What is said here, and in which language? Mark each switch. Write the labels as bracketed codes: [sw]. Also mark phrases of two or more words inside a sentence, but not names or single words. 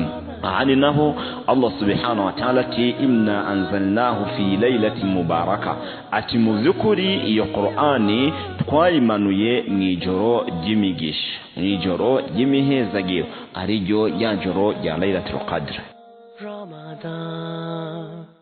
[rn] Ahani naho [ar] الله سبحانه وتعالى ati إنا أنزلناه في ليلة مباركة. [rn] Ati mu vyukuri iyo Qur'ani twayimanuye mwijoro ry'imigisha, mwijoro ry'imihezagiro, ariryo ya joro rya Laylatul Qadr. Ramadan.